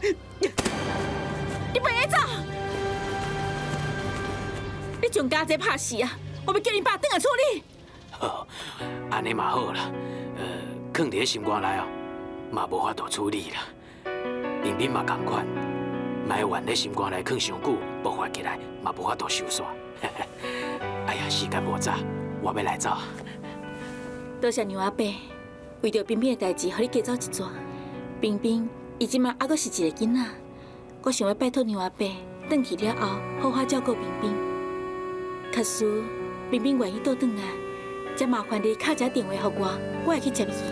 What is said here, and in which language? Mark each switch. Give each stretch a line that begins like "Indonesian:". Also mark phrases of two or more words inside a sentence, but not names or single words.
Min Nan Chinese: 你别走！你将家姐拍死啊！我要叫你爸倒来处理。好，安尼嘛好啦。藏伫咧心肝内哦，嘛无法度处理啦。彬彬嘛同款，莫怨咧心肝内藏伤久，爆发起来嘛无法度收煞。哎呀，时间无早，我要来走。多谢娘阿伯，为着彬彬的代志，互你加走一逝。彬彬，伊即马还阁是一个囡仔，我想要拜托娘阿伯，转去了后好好照顾彬彬。假使彬彬愿意倒转来，则麻烦你敲一下电话给我，我会去接伊。